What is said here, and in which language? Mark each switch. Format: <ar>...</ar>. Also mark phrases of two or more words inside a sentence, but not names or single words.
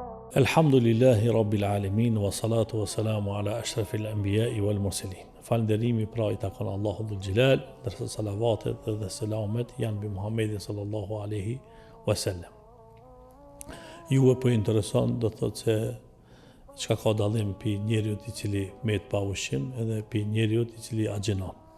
<ar>الحمد لله رب العالمين والصلاة والسلام على أشرف الأنبياء والمرسلين.</ar> <sq>Falënderimi pra I takon Allahu</sq> <ar>ذو الجلال,</ar> <sq>ndërsa salavatet dhe selamet janë mbi Muhammedin</sq> <ar>صلى الله عليه وسلم.</ar> <sq>Ju po intereson do thotë se çka ka dallim pi njeriu I cili met pa ushqim edhe pi njeriu I cili agjenon.</sq>